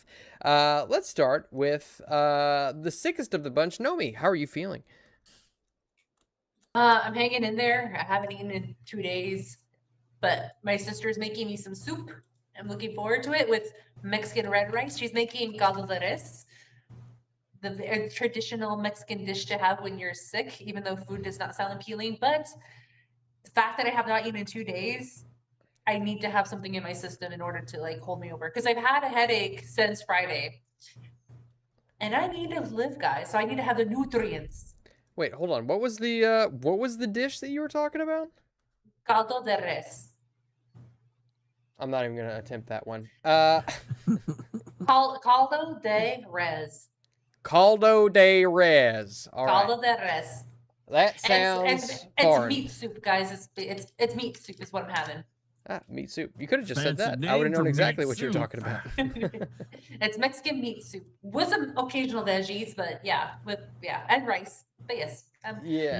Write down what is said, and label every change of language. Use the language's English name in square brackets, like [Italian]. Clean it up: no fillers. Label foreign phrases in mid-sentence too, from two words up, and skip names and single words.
[English] Let's start with the sickest of the bunch, Nomi. How are you feeling? I'm hanging in there. I haven't eaten in 2 days, but my sister's making me some soup. I'm looking forward to it with Mexican red rice. She's making [Spanish] caldo de res, [English] the traditional Mexican dish to have when you're sick, even though food does not sound appealing. But the fact that I have not eaten in 2 days, I need to have something in my system in order to like hold me over. Because I've had a headache since Friday. And I need to live, guys. So I need to have the nutrients. Wait, hold on. What was the dish that you were talking about? [Spanish] Caldo de res. [English] I'm not even gonna attempt that one. [Spanish] Caldo de res. Caldo de res. [English] All [Spanish] Caldo [English] right. [Spanish] de res. [English] That sounds foreign. It's meat soup, guys. It's meat soup is what I'm having. Ah, meat soup. You could have just said Fancy that. I would have name known for exactly meat what you were soup. talking about. It's Mexican meat soup with some occasional veggies, but yeah, and rice. But yes. Yeah.